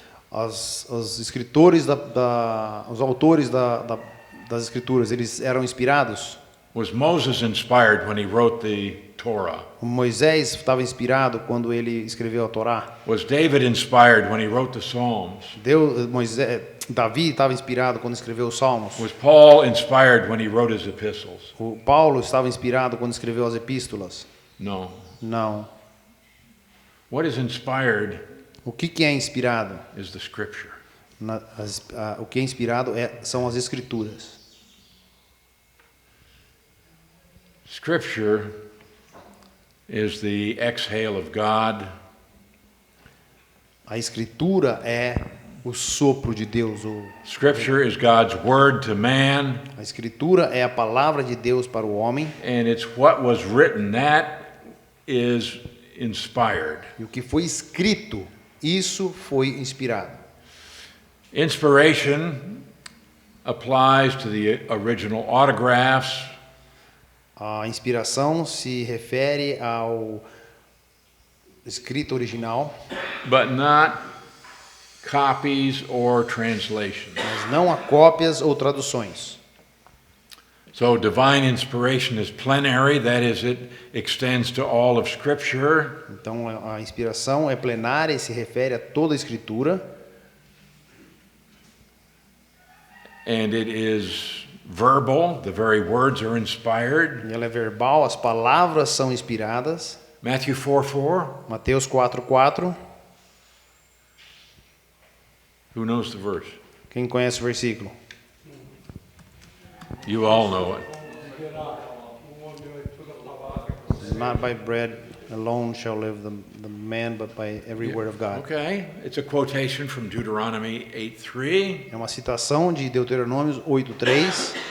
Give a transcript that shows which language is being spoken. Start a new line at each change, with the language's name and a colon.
Portuguese: Os escritores, os autores das escrituras, eles eram inspirados?
English: Was Moses inspired when he wrote the Torah?
Portuguese: Moisés estava inspirado quando ele escreveu a Torá?
English: Was David inspired when he wrote the Psalms?
Portuguese: Davi estava inspirado quando escreveu os Salmos?
English: Was Paul inspired when he wrote his epistles?
Portuguese: O Paulo estava inspirado quando escreveu as epístolas?
English: No.
Portuguese: Não.
English: What is inspired
Portuguese: O que é inspirado?
English: is the scripture.
Portuguese: O que é inspirado são as escrituras.
English: Scripture is the exhale of God.
Portuguese: A escritura é o sopro de Deus.
English: Scripture is God's word to man,
Portuguese: A escritura é a palavra de Deus para o homem.
English: and it's what was written that is inspired.
Portuguese: E o que foi escrito, isso foi inspirado.
English: Inspiration applies to the original autographs,
Portuguese: A inspiração se refere ao escrito original,
English: but not copies or translations.
Portuguese: mas não a cópias ou traduções.
English: So divine inspiration is plenary, that is, it extends to all of Scripture.
Portuguese: Então a inspiração é plenária e se refere a toda a escritura.
English: And it is verbal, the very words are inspired.
Portuguese: E ela é verbal, as palavras são inspiradas.
English: Matthew 4:4.
Portuguese: Mateus 4:4.
English: Who knows the verse?
Portuguese: Quem conhece o versículo?
English: You all know it. Not by bread alone shall live the man, but by every word of God. Okay, it's a quotation from Deuteronomy 8:3.
Portuguese: É uma citação de Deuteronômio 8:3.